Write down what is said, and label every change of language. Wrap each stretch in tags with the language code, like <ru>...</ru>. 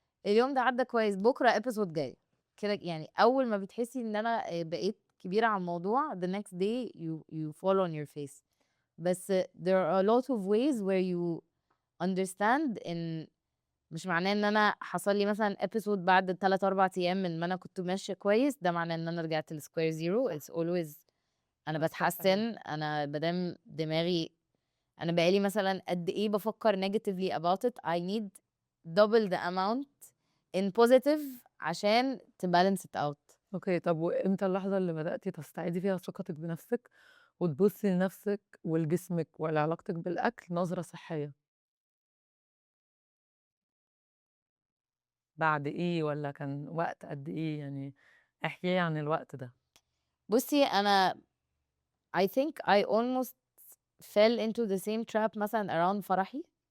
<ar>اليوم ده عدّى كويس، بُكرة episode جاي. كده يعني أول ما بتحسّي إن أنا بقيت كبيرة على الموضوع</ar> <en>the next day you fall on your face.</en> <ar>بس</ar> <en>there are a lot of ways where you understand</en> <ar>إن مش معناه إن أنا حصل لي مثلًا episode بعد 3، 4 أيام من ما أنا كنت ماشية كويس، ده معناه إن أنا رجعت لsquare zero.</ar> <en>it's always أنا</en> <ar>الصح كده. باتحسّن، أنا ما دام دماغي أنا بقى لي مثلًا قد إيه بافكّر negatively about it</ar> <en>I need double the amount in positive</en> <ar>عشان to balance it out. أوكي، طب وإمتى اللحظة اللي بدأتِ تستعيدي فيها ثقتِك بنفسِك، وتبُصّي لنفسِك ولجسمِك ولعلاقتِك بالأكل نظرة صحية؟ بعد إيه والّا كان وقت قد إيه يعني؟ احكي لي عن الوقت ده. بُصّي أنا</ar> <en>I think I almost fell into the same trap مثلًا around فرحي.</en>